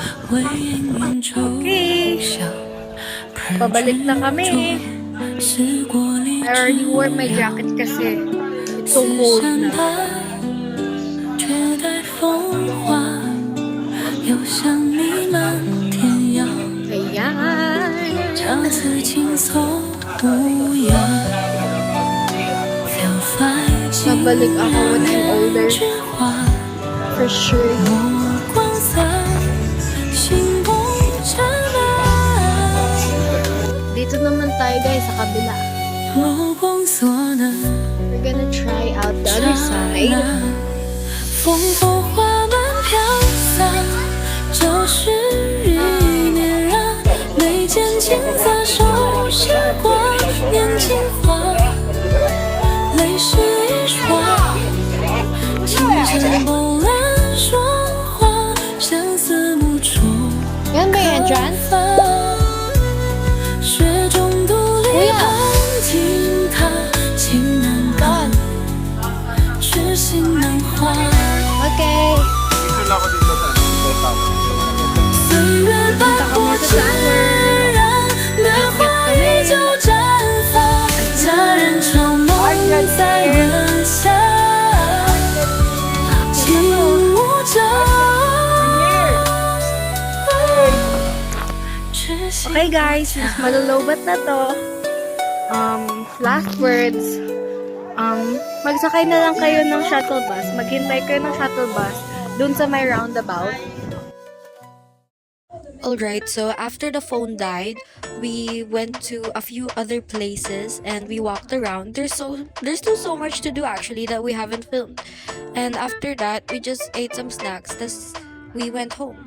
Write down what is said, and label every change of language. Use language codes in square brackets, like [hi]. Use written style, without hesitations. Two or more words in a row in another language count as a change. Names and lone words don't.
[tl] Pabalik na kami. [en] I already wore my jacket kasi it's so cold na. [zh] 却待风化，又想你漫天涯， [tl] Ayan. [zh] 这次轻松无恙。 [tl] Mabalik ako [en] when I'm older. For sure. [zh] 目光散，心不尘埃。 [tl] Dito naman tayo guys sa kabila. [zh] 目光所能。 [en] We're gonna try out the other side. [zh] 风风花满飘散，旧时已点燃，眉间青色手时光，年轻花，泪湿一双，清晨波澜说话，相思无处 [tl] Yan ba yung entrance? [zh] 雪中独立旁听他情难断，痴心难还。 [tl] Okay. Wala ko dito sa tower. [zh] 岁月斑驳自然，年华依旧绽放，佳人长梦在人下，情无证。 [en] Okay guys, [tl] malulubat na to. [en] Last words. [tl] Magsakay na lang kayo ng [en] shuttle bus. [tl] Maghintay kayo ng [en] shuttle bus [tl] dun sa may roundabout. [en] Alright, so after the phone died, we went to a few other places and we walked around. There's still so much to do actually that we haven't filmed. And after that, we just ate some snacks. Thus, we went home.